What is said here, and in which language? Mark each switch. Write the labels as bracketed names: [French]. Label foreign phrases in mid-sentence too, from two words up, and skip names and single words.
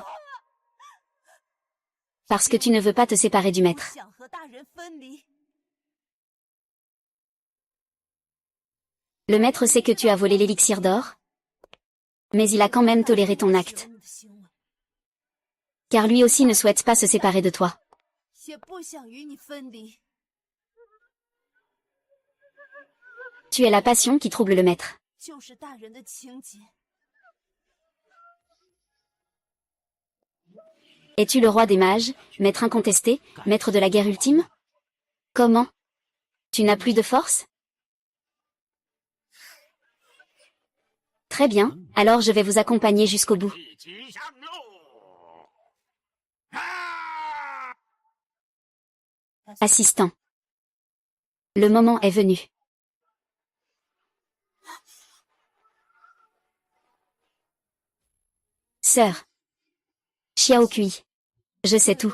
[French] Parce que tu ne veux pas te séparer du maître. Le maître sait que tu as volé l'élixir d'or, mais il a quand même toléré ton acte. Car lui aussi ne souhaite pas se séparer de toi. [Chinese] 也不想与你分离。 [French] Tu es la passion qui trouble le maître. [Chinese] 就是大人的情节。 [French] Es-tu le roi des mages, maître incontesté, maître de la guerre ultime? Comment? Tu n'as plus de force? Très bien, alors je vais vous accompagner jusqu'au bout. Assistant. Le moment est venu. Sœur. Xiao Kui. Je sais tout.